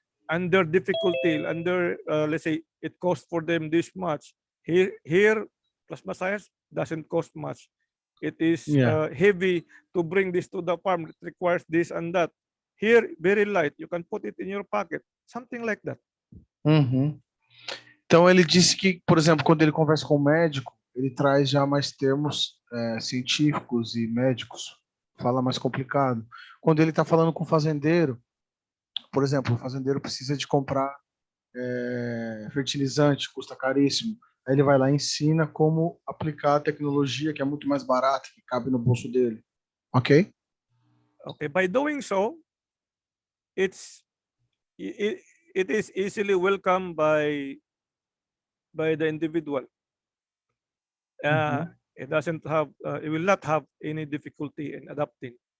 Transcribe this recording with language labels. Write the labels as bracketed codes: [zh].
[en] Under difficulty, under let's say it costs for them this much. Here plasma science doesn't cost much. It is heavy to bring this to the farm. It requires this and that. Here, very light. You can put it in your pocket. Something like that. [pt] Então ele disse que, por exemplo, quando ele conversa com o médico, ele traz já mais termos científicos e médicos, fala mais complicado. Quando ele está falando com o fazendeiro, por exemplo, o fazendeiro precisa de comprar fertilizante, custa caríssimo. Aí ele vai lá e ensina como aplicar a tecnologia, que é muito mais barata, que cabe no bolso dele. Ok? Okay. [en] By doing so, it is easily welcomed by the individual. It doesn't have. It will not have any difficulty in adapting.